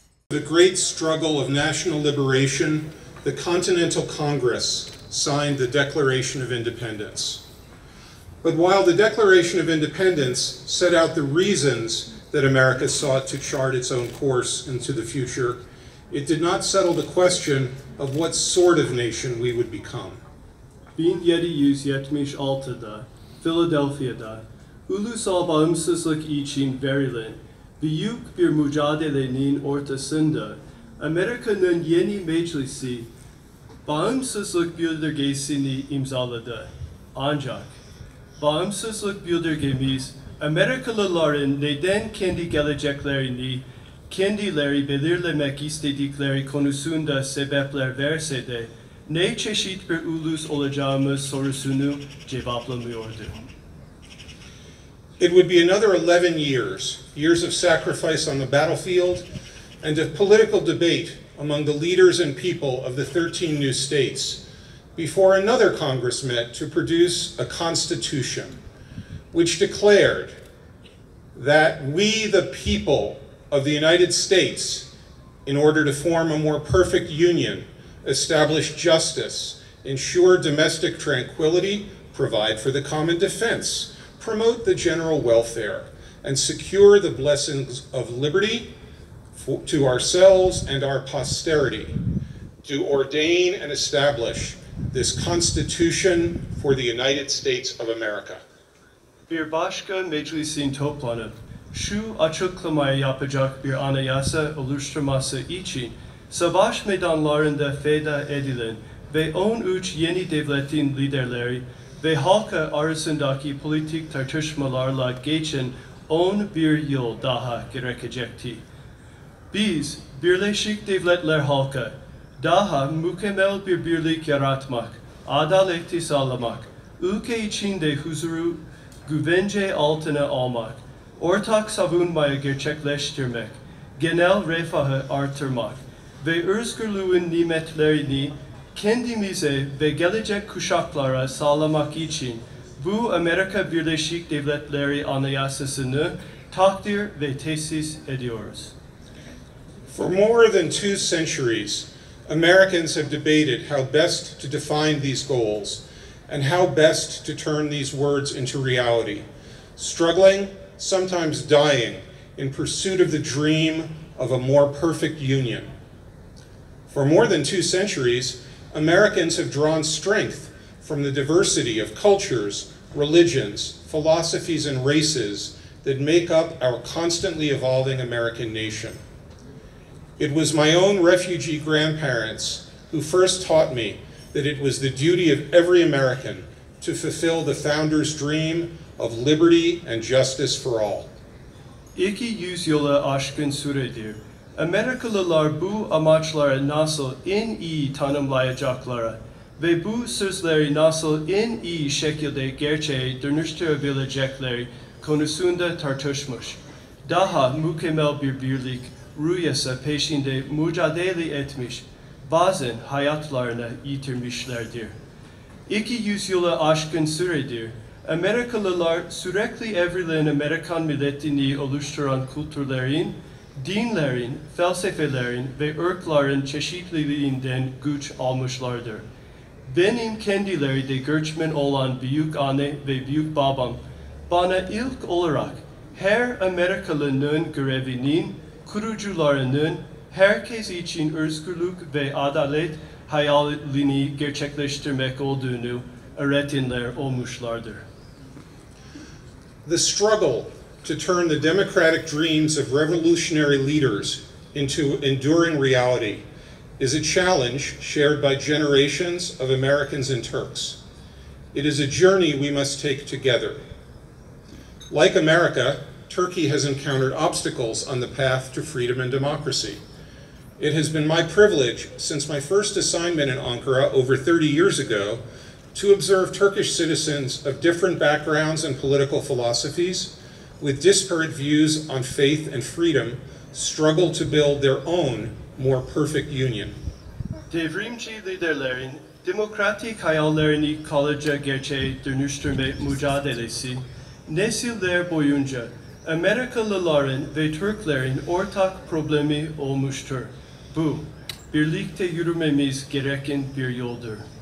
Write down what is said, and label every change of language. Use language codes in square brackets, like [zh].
[en] The great struggle of national liberation, the Continental Congress signed the Declaration of Independence. But while the Declaration of Independence set out the reasons that America sought to chart its own course into the future, it did not settle the question of what sort of nation we would become. [tr] 1776'da Philadelphia'da ulusal bağımsızlık için verilen büyük bir mücadelenin ortasında Amerika'nın yeni meclisi bağımsızlık bildirgesini imzaladı. Ancak bağımsızlık bildirgemiz Amerikalıların neden kendi geleceklerini kendileri belirlemek istedikleri konusunda sebepler verse de ne çeşit bir ulus olacağımız sorusunu cevaplamıyordu. [en] It would be another 11 years of sacrifice on the battlefield and of political debate among the leaders and people of the 13 new states before another Congress met to produce a constitution which declared that we, the people of the United States, in order to form a more perfect union, establish justice, ensure domestic tranquility, provide for the common defense, promote the general welfare, and secure the blessings of liberty to ourselves and our posterity, to ordain and establish this Constitution for the United States of America. [tr] Bir başka meclisin toplanıp şu açıklamayı yapacak bir anayasa oluşturması için savaş meydanlarında feda edilen ve 13 yeni devletin liderleri ve halka arasındaki politik tartışmalarla geçen 11 yıl daha gerekecekti. Biz, Birleşik Devletler halkı, daha mükemmel bir birlik yaratmak, adaleti sağlamak, ülke içinde huzuru güvence altına almak, ortak savunmayı gerçekleştirmek, genel refahı artırmak ve özgürlüğün nimetlerini kendimize ve gelecek kuşaklara sağlamak için bu Amerika Birleşik Devletleri Anayasası'nı takdir ve tesis ediyoruz. [en] For more than 2 centuries, Americans have debated how best to define these goals and how best to turn these words into reality, struggling, sometimes dying, in pursuit of the dream of a more perfect union. For more than 2 centuries, Americans have drawn strength from the diversity of cultures, religions, philosophies, and races that make up our constantly evolving American nation. It was my own refugee grandparents who first taught me that it was the duty of every American to fulfill the founder's dream of liberty and justice for all. [tr] 200 yılı aşkın süredir Amerikalılar bu amaçları nasıl en iyi tanımlayacakları ve bu sözleri nasıl en iyi şekilde gerçeğe dönüştürebilecekleri konusunda tartışmış. Daha mükemmel bir birlik rüyası peşinde mücadele etmiş, bazen hayatlarını yitirmişlerdir. 200 yılı aşkın süredir Amerikalılar sürekli evrilen Amerikan milletini oluşturan kültürlerin, dinlerin, felsefelerin ve ırkların çeşitliliğinden güç almışlardır. Benim kendileri de göçmen olan büyük anne ve büyük babam bana ilk olarak her Amerikalının görevinin, kurucularının herkes için özgürlük ve adalet hayalini gerçekleştirmek olduğunu öğretenler olmuşlardır. [en] The struggle to turn the democratic dreams of revolutionary leaders into enduring reality is a challenge shared by generations of Americans and Turks. It is a journey we must take together. Like America, Turkey has encountered obstacles on the path to freedom and democracy. It has been my privilege since my first assignment in Ankara over 30 years ago to observe Turkish citizens of different backgrounds and political philosophies with disparate views on faith and freedom struggle to build their own more perfect union. [tr] Devrimci liderlerin demokratik hayallerini kalıcı gerçeğe dönüştürme mücadelesi nesiller boyunca Amerikalıların ve Türklerin ortak problemi olmuştur. Bu, birlikte yürümemiz gereken bir yoldur.